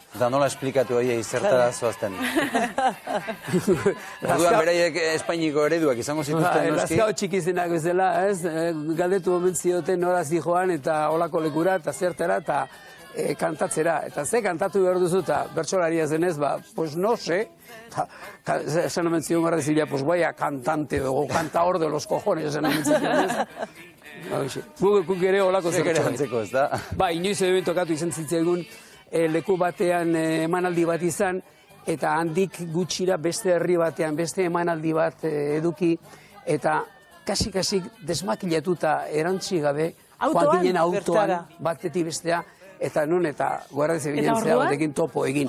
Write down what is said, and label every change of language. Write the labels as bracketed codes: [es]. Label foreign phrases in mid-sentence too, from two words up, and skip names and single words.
[eu] Eta nola esplikatu hori zertara zoazten? Orduan beraiek Espainiko ereduak izango zituzten noski? Lazkao txikizenak bezala, ez? Galdetu omen zioten noraz joan eta olako lekura eta zertara eta kantatzera. Eta ze kantatu behar duzu eta bertsolaria zenez, [es] pues no sé. [eu] Esan omen zion Guardia Zibila, [es] pues vaya cantante o cantador de los cojones, [eu] esan omen zion. Guk ere olako zertxo. Inoiz edo tokatu izan zitzaigun leku batean emanaldi bat izan, eta handik gutxira beste herri batean, beste emanaldi bat eduki, eta kasik desmakilatuta erantzi gabe, joan ginen autoan batetik bestea, eta non eta Guardia Zibilen zea batekin topo egin.